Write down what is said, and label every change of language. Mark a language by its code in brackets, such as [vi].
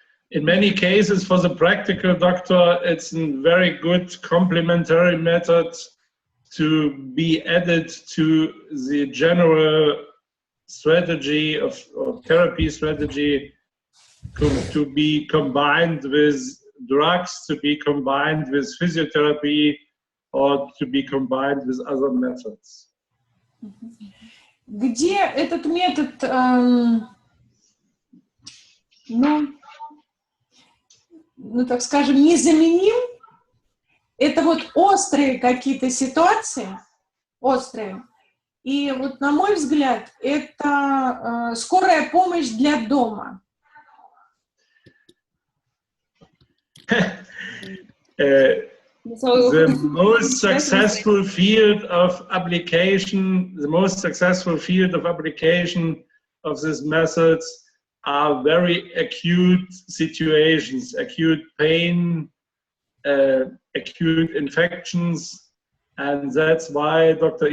[en] In many cases, for the practical doctor, it's a very good complementary method to be added to the general strategy of therapy strategy, to be combined with drugs, to be combined with physiotherapy, or to be combined with other methods. [ru] Где этот метод, так скажем, незаменим, это вот острые какие-то ситуации, острые. И вот, на мой взгляд, это скорая помощь для дома. [en] The most successful field of application, of these methods are very acute situations, acute pain, acute infections, and that's why Dr.